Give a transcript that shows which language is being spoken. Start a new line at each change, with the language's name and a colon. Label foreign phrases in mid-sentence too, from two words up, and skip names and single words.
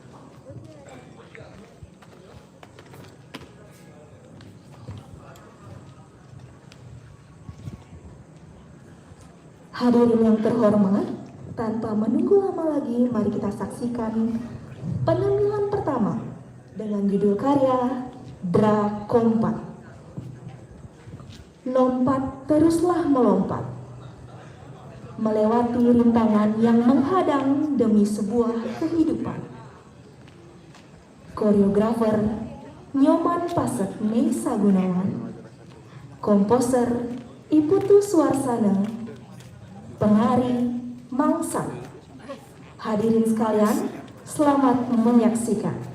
Indonesian: Hadirin yang terhormat, tanpa menunggu lama lagi, mari kita saksikan penampilan pertama dengan judul karya Dra Kompat. Lompat teruslah melompat, melewati rintangan yang menghadang demi sebuah kehidupan. Koreografer Nyoman Pasek Meisa Gunawan, komposer Iputu Suarsana, penari Mangsa. Hadirin sekalian, selamat menyaksikan.